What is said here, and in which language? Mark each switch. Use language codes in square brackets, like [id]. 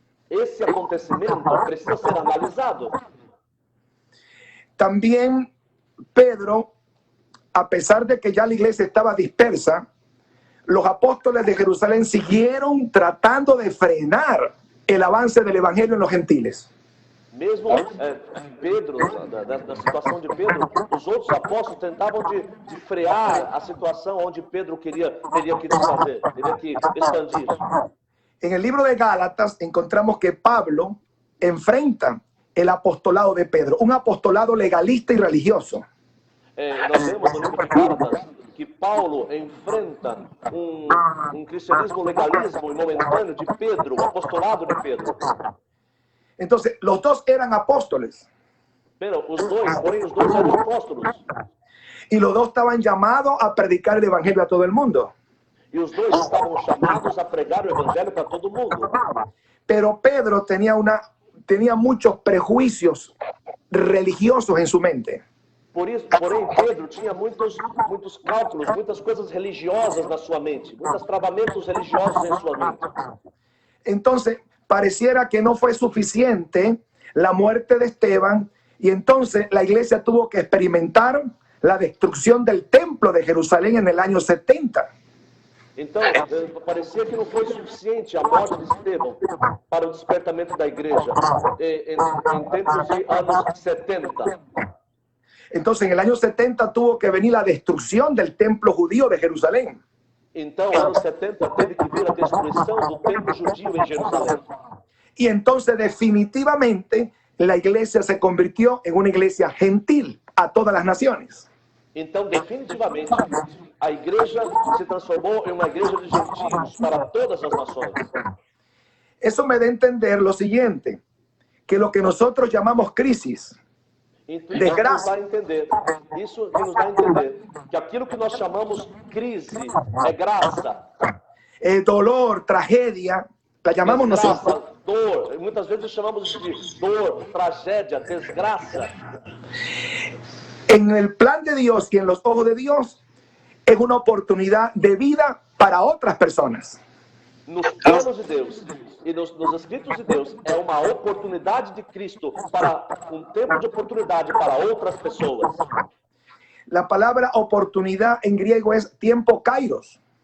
[pt] Esse acontecimento precisa ser analisado. [es] También Pedro, a pesar de que ya la iglesia estaba dispersa, los apóstoles de Jerusalén siguieron tratando de frenar el avance del evangelio en los gentiles. [pt] Mesmo Pedro, da situação de Pedro, os outros apóstolos tentavam de frear a situação onde Pedro teria que desfazer, teria que expandir. [es] En el libro de Gálatas encontramos que Pablo enfrenta el apostolado de Pedro, un apostolado legalista y religioso. [pt] Nós vemos no livro de Gálatas que Paulo enfrenta cristianismo legalismo e momentâneo de Pedro, o apostolado de Pedro. [es] Entonces, los dos eran apóstoles. Pero [pt] porém os dois eram apóstolos. [es] Y los dos estaban llamados a predicar el evangelio a todo el mundo. [pt] E os dois estavam chamados a pregar o evangelho para todo mundo. [es] Pero Pedro tenía muchos prejuicios religiosos en su mente. [pt] Porém, Pedro tinha muitos cálculos, muitas coisas religiosas na sua mente, muitos travamentos religiosos em sua mente. [es] Entonces, pareciera que no fue suficiente la muerte de Esteban y entonces la iglesia tuvo que experimentar la destrucción del templo de Jerusalén en el año 70. [pt] Então, parecia que não foi suficiente a morte de Estevão para o despertamento da igreja em tempos de anos 70. [es] Entonces, en el año 70 tuvo que venir la destrucción del templo judío de Jerusalén. [pt] Então, anos 70 teve que vir a destruição do templo judio em Jerusalém. [es] Y entonces definitivamente la iglesia se convirtió en una iglesia gentil a todas las naciones. [pt] Então, definitivamente, a igreja se transformou em uma igreja de gentios para todas as nações. [es] Eso me da a entender lo siguiente, que lo que nosotros llamamos crisis, desgracia, [pt] isso que nos dá a entender que aquilo que nós chamamos crise é graça. [es] Dolor, tragedia, la llamamos nosotros. [pt] Dor, muitas vezes chamamos de dor, tragédia, desgraça. [es] En el plan de Dios y en los ojos de Dios es una oportunidad de vida para otras personas. [pt] Nos planos de Deus e nos escritos de Deus é uma oportunidade de Cristo para tempo de oportunidade para outras pessoas. [es] La palabra oportunidad en griego es tiempo kairos.